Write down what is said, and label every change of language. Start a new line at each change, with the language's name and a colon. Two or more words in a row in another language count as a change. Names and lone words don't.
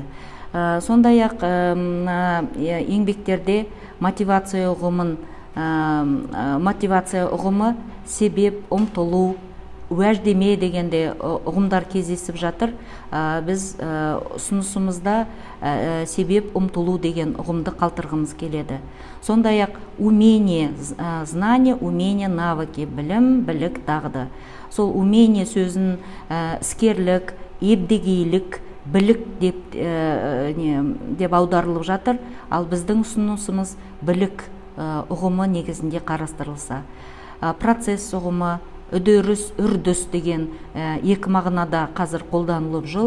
Kazakh: Сондай-ақ еңбектерде мотивация ұғымы себеп, ұмтылу, уәждеме дегенде ұғымдар кездесіп жатыр. Біз ұсынысымызда себеп, ұмтылу деген ұғымды қалтырғымыз келеді.
Russian: Сондай-ақ умение, знание, умение, навыки,
Kazakh: білім, білік, дағды. Сол умение сөзін іскерлік, ебдегейлік, білік деп аударылып жатыр, ал біздің ұсынысымыз білік ұғымы негізінде қарастырылса. Процесс ұғымы, үдеріс, үрдіс деген екі мағынада қазір қолданылып жүр.